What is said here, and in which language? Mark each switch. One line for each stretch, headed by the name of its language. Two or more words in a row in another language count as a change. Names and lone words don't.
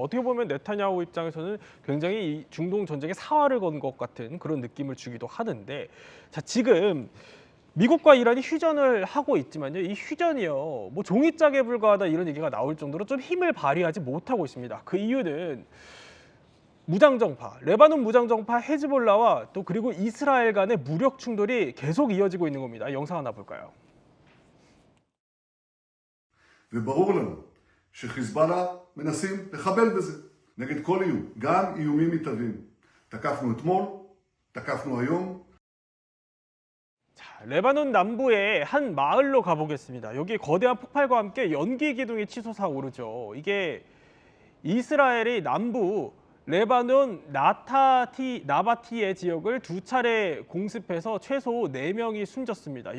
Korean: 어떻게 보면 네타냐후 입장에서는 굉장히 이 중동 전쟁에 사활을 건 것 같은 그런 느낌을 주기도 하는데, 자, 지금 미국과 이란이 휴전을 하고 있지만요, 이 휴전이요, 뭐 종이짝에 불과하다 이런 얘기가 나올 정도로 좀 힘을 발휘하지 못하고 있습니다. 그 이유는 무장정파, 레바논 무장정파 헤즈볼라와 또 그리고 이스라엘 간의 무력 충돌이 계속 이어지고 있는 겁니다. 영상 하나 볼까요?
Hebrew: וברור לנו שחיזבאללה מנסים לחבל בזה נגד כל איום, גם איומים מתהווים. תקפנו אתמול, תקפנו היום.
Korean: 자, 레바논 남부의 한 마을로 가보겠습니다. 여기 거대한 폭발과 함께 연기 기둥이 치솟아 오르죠. 이게 이스라엘이 남부 레바논 나바티의 지역을 두 차례 공습해서 최소 4명이 숨졌습니다.